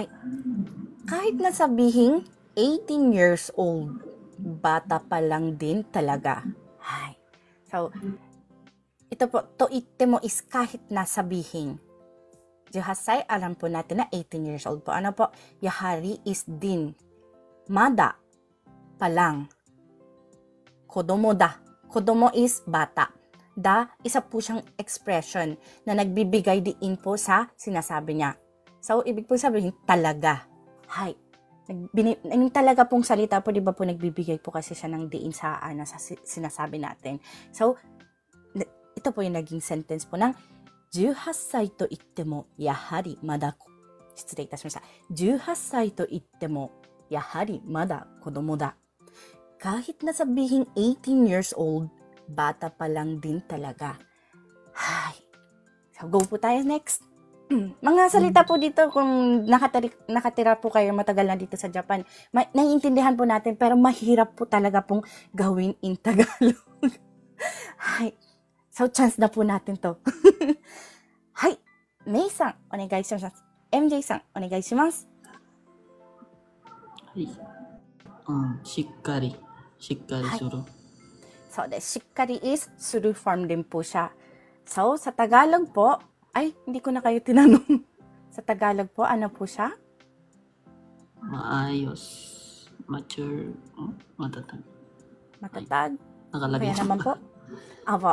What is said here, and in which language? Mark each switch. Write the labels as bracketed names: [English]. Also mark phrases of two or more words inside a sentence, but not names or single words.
[Filipino] Kahit na sabihing [English] 18 years old, [Filipino] bata pa lang din talaga. [Japanese] Hai. [Filipino] So, ito po, [Japanese] と言っても [Filipino] is kahit na sabihin. 18 歳, alam po natin na [English] 18 years old [Filipino] po. Ano po? Yahari is din. Mada pa lang. [Japanese] 子供だ. [Filipino] Kodomo is bata. Da, isa po siyang expression na nagbibigay diin po sa sinasabi niya. So, ibig po sabihin, talaga. [Japanese] Hay. [Filipino] Yung talaga pong salita po, di ba po, nagbibigay po kasi siya ng diin sa, sa sinasabi natin. So, ito po yung naging sentence po ng [Japanese] 18 歳と言ってもやはりまだ失礼いたしました。18歳と言ってもやはりまだ子供だ。 [Filipino] Kahit na sabihing [English] 18 years old, [Filipino] bata pa lang din talaga. Hay. So, go po tayo next. Mga salita po dito kung nakatira po kayo matagal na dito sa Japan. Naiintindihan po natin pero mahirap po talaga pong gawin in Tagalog. Hay. So, chance na po natin to. [Japanese] Hay. メイさん、お願いします。MJさん、お願いします. はい。しっかりする。 [Filipino] So, shikkari is [English] suru form [Filipino] din po siya. So, sa Tagalog po, ay, hindi ko na kayo tinanong. Sa Tagalog po, ano po siya? Maayos. Mature. Matatag. Matatag? Nakalagay Kaya naman po. Apo.